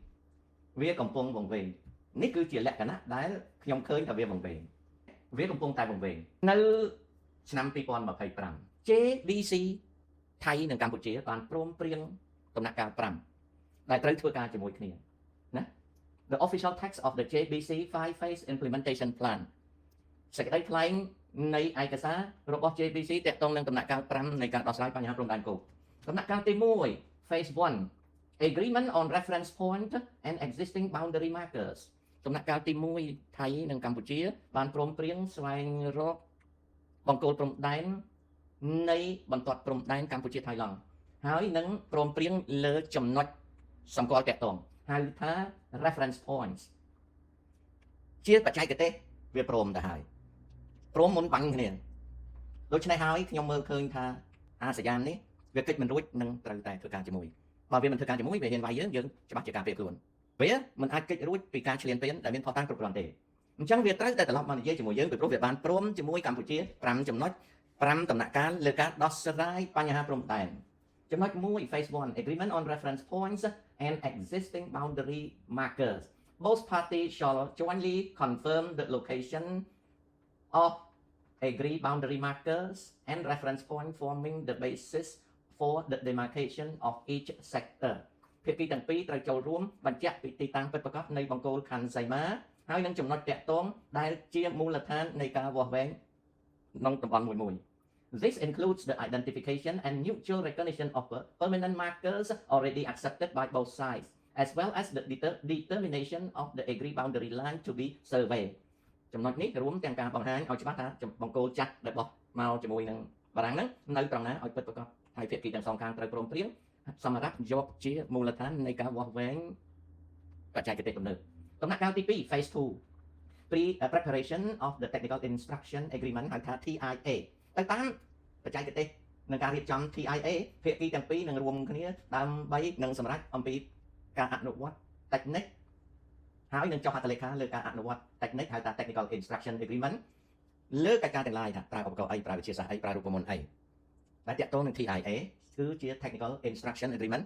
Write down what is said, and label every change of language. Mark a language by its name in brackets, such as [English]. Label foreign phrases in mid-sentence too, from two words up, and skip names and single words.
[Khmer] នេះគឺជាលក្ខណៈដែលខ្ញុំឃើញថាវាវង្វេងវាកំពុងតែវង្វេងនៅឆ្នាំ2025 JBC ថៃនិងកម្ពុជាបានព្រមព្រៀងដំណាក់កាល5ដែលត្រូវធ្វើការជាមួយគ្នាណា [English] The official text of the JBC 5-phase implementation plan [Khmer] សេចក្តីថ្លែងនៃឯកសាររបស់ JBC ទាក់ទងនឹងដំណាក់កាល5នៃការដោះស្រាយបញ្ហាព្រំដែនគោកដំណាក់កាលទី1 [English] Phase 1 Agreement on reference point and existing boundary markers [Khmer] ដំណាក់កាលទី1ថៃនិងកម្ពុជាបានព្រមព្រៀងស្វែងរកបង្គោលព្រំដែ ននៃបន្ទាត់ព្រំដែនកម្ពុជាថៃឡង់ហើយនឹងព្រមព្រៀងលើចំណុចសម្គាល់តាក់ទងហៅថា [English] reference points [Khmer] ជាបច្ចេកទេសវាព្រមទៅហើយព្រមមុន បាញ់គ្នាដូច្នេះហើយខ្ញុំមើលឃើញថាអាសយាននេះវាកិច្ចមិនរួចនឹងត្រូវតែធ្វើការជាមួយបើវាមិនធ្វើការជាមួយវាហ៊ានវាយយើងច្បាស់ជាការព្រៀបខ្លួនវាមិនអាចកិច្ចរួចពីការឈ្លានពានដែលមានផុសតាងគ្រប់គ្រាន់ទេអញ្ចឹងវាត្រូវតែត្រឡប់មកនិយាយជាមួយយើងពីព្រោះវាបានព្រមជាមួយកម្ពុជា5ចំណុច5ដំណាក់កាលលើការដោះស្រាយបញ្ហាព្រំដែនចំណុច1 [English] Phase 1 Agreement on reference points and existing boundary markers both parties shall jointly confirm the location of agreed boundary markers and reference point forming the basis for the demarcation of each sector [Khmer] ភាគីទាំងពីរត្រូវចូលរួមបញ្ជាក់ពីទីតាំងពិតប្រាកដនៃបង្គោលខណ្ឌសីមា ហើយនឹងចំណុចតាក់ទងដែលជាមូលដ្ឋាននៃការវាស់វែងក្នុងតំបន់មួយ [English] This includes the identification and mutual recognition of permanent markers already accepted by both sides as well as the determination of the agreed boundary line to be surveyed [Khmer] ចំណុចនេះរួមទាំងការបង្ហាញឲ្យច្បាស់ថាបង្គោលចាស់ដែលបោះមកជាមួយនឹងបារាំងហ្នឹងនៅត្រង់ណាឲ្យពិតប្រាកដហើយភាគីទាំងសងខាងត្រូវព្រមព្រៀងសម្រាប់យកជាមូលដ្ឋាននៃការវាស់វែងបច្ចេកទេសទំនើបដំណាក់កាលទី2 Phase [English] 2 Preparation of the Technical Instruction Agreement [Khmer] ហៅថា TIA ទៅតាមបច្ចេកទេសនឹងការរៀបចំ TIA ភាគីទាំងពីរនឹងរួមគ្នាដើម្បីនឹងសម្រេចអំពីការអនុវត្ត technique ហើយនឹងចុះហត្ថលេខាលើការអនុវត្ត technique ហៅថា [English] Technical Instruction Agreement [Khmer] លើកិច្ចការទាំងឡាយថាប្រើឧបករណ៍អីប្រើវិទ្យាសាស្ត្រអីប្រើរូបមន្តអីដែលតាក់ទងនឹង TIA គឺជា [English] Technical Instruction Agreement